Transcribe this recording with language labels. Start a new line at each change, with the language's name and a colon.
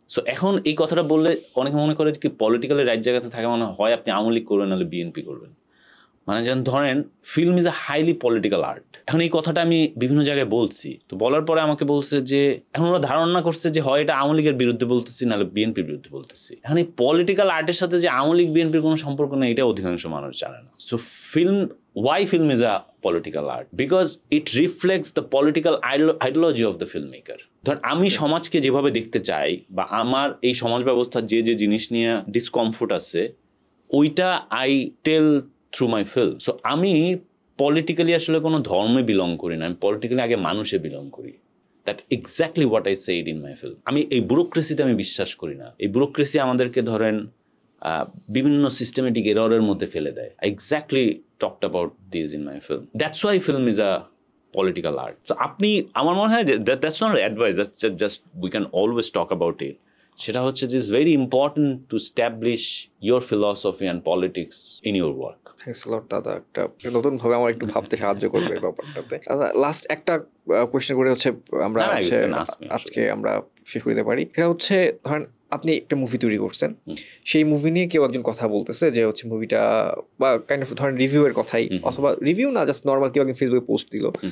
Bangla: So এখন এই কথাটা বললে অনেকে মনে করে কি পলিটিক্যালি রাইট জায়গাতে থাকে মানে হয় আপনি আওয়ামী লীগ করবেন নাহলে বিএনপি করবেন। মানে যেমন ধরেন
English: Film is a highly political art.
Bangla: এখন এই কথাটা আমি বিভিন্ন জায়গায় বলছি, তো বলার পরে আমাকে বলছে যে এখন ওরা ধারণা করছে যে হয় এটা আওয়ামী লীগের বিরুদ্ধে বলতেছি নাহলে বিএনপির বিরুদ্ধে বলতেছি। এখন এই পলিটিক্যাল আর্টের সাথে যে আওয়ামী লীগ বিএনপির কোনো সম্পর্ক নেই এটা অধিকাংশ মানুষ জানে না।
English: So why film is a political art? Because it reflects the political ideology of the filmmaker.
Bangla: ধর আমি সমাজকে যেভাবে দেখতে চাই বা আমার এই সমাজ ব্যবস্থার যে যে জিনিস নিয়ে ডিসকমফোর্ট আছে ওইটা
English: I tell through my film.
Bangla: So আমি পলিটিক্যালি আসলে কোনো ধর্মে বিলং করি না, আমি পলিটিক্যালি আগে মানুষে বিলং করি।
English: That exactly what I said in my film.
Bangla: আমি এই ব্যুরোক্রেসিতে আমি বিশ্বাস করি না। এই ব্যুরোক্রেসি আমাদেরকে ধরেন বিভিন্ন সিস্টেমেটিক এররের মধ্যে ফেলে দেয়।
English: I exactly talked about this in my film. That's why film is a political art. So আপনি,
Bangla: আমার মনে হয় যে
English: that's not advice, that's just we can always talk about it.
Bangla: সেটা হচ্ছে যে
English: it's very important to establish your philosophy and politics in your work.
Bangla: Thanks lot দাদা, একটা নতুন ভাবে আমার একটু ভাবতে সাহায্য করবে এই ব্যাপারটাতে। লাস্ট একটা কোয়েশ্চেন করে হচ্ছে আমরা আজকে আমরা শেষ করতে পারি। সেটা হচ্ছে ধরেন আপনি একটা মুভি তৈরি করছেন, সেই মুভি নিয়ে কেউ একজন কথা বলতেছে যে হচ্ছে মুভিটা বা কাইন্ড অফ ধরেন রিভিউয়ের কথাই, অথবা রিভিউ না জাস্ট নর্মাল কেউ একজন ফেসবুকে পোস্ট দিল।